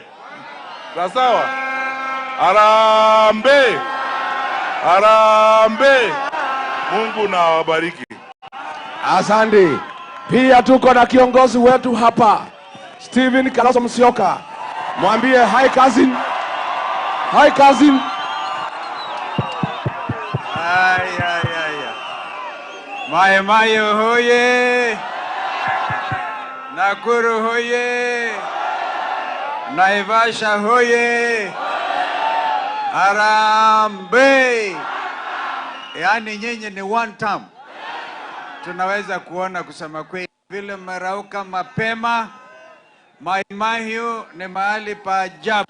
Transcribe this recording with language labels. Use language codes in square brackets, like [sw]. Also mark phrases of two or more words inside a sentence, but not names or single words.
[sw] Sawa? Harambee! Harambee! Mungu na wabariki. Asante. Pia tuko na kiongozi wetu hapa, Stephen Kalonzo Musyoka. [en] Mwambie hi cousin. Hi cousin. [sw] Mai Mai hoye! Nakuru hoye! Naivasha hoye! Harambee! Yaani nyinyi ni [en] one term. [sw] Tunaweza kuona kusema kweli vile mmerauka mapema. Mai Mahiu ni mahali pa ajabu.